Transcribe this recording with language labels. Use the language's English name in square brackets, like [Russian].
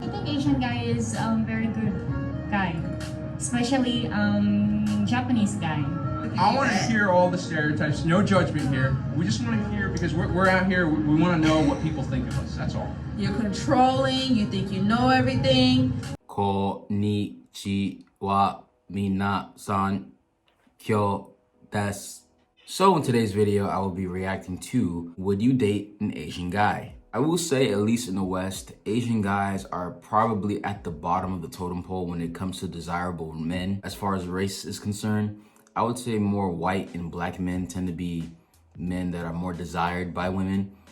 [English] Asian guy is very good guy, especially Japanese guy. I want to hear all the stereotypes. No judgment here. We just want to hear because we're out here. We want to know what people think of us. That's all. You're controlling. You think you know everything. [Japanese] こんにちは、皆さん、今日です。 [English] So in today's video, I will be reacting to Would you date an Asian guy? I will say, at least in the West, Asian guys are probably at the bottom of the totem pole when it comes to desirable men. As far as race is concerned, I would say more white and black men tend to be men that are more desired by women.